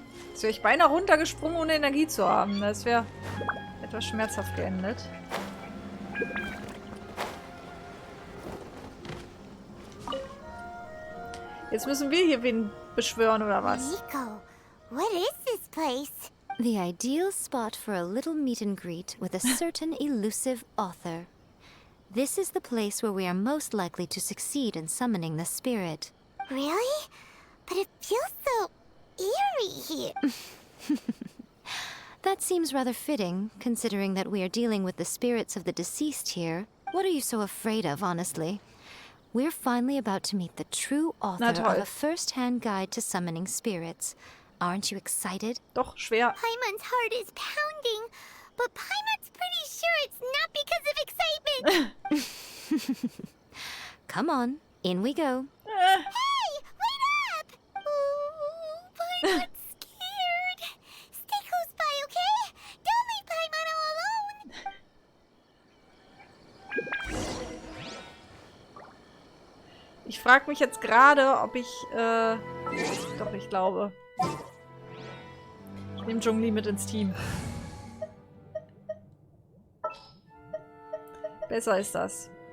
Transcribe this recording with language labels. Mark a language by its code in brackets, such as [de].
[de] Jetzt wäre ich beinahe runtergesprungen, ohne Energie zu haben. Das wäre etwas schmerzhaft geendet. Jetzt müssen wir hier wen beschwören, oder was? [en] Miko, what is this place? The ideal spot for a little meet and greet with a certain elusive author. This is the place where we are most likely to succeed in summoning the spirit. Really? But it feels so eerie here. That seems rather fitting, considering that we are dealing with the spirits of the deceased here. What are you so afraid of, honestly? We're finally about to meet the true author of a first-hand guide to summoning spirits. Aren't you excited? [de] Doch, schwer. [en] Paimon's heart is pounding, but Paimon's pretty sure it's not because of excitement. Come on, in we go. Hey, wait up! Ooh, Paimon's scared. Stay close by, okay? Don't leave Paimon all alone. [de] Ich frage mich jetzt gerade, ob ich, doch, ich glaube. Ich nehme Zhongli mit ins Team. Besser ist das.